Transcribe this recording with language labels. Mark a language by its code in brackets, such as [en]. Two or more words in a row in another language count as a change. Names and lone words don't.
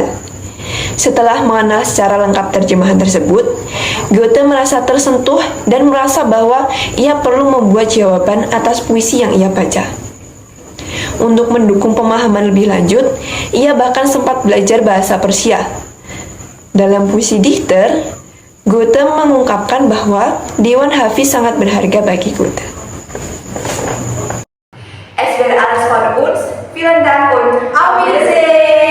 [id] Setelah mengenal secara lengkap terjemahan tersebut, Goethe merasa tersentuh dan merasa bahwa ia perlu membuat jawaban atas puisi yang ia baca. Untuk mendukung pemahaman lebih lanjut, ia bahkan sempat belajar bahasa Persia. Dalam puisi Dichter, Goethe mengungkapkan bahwa Diwan Hafiz sangat berharga bagi Goethe. [de] Es wäre alles von uns. Vielen Dank und auf Wiedersehen!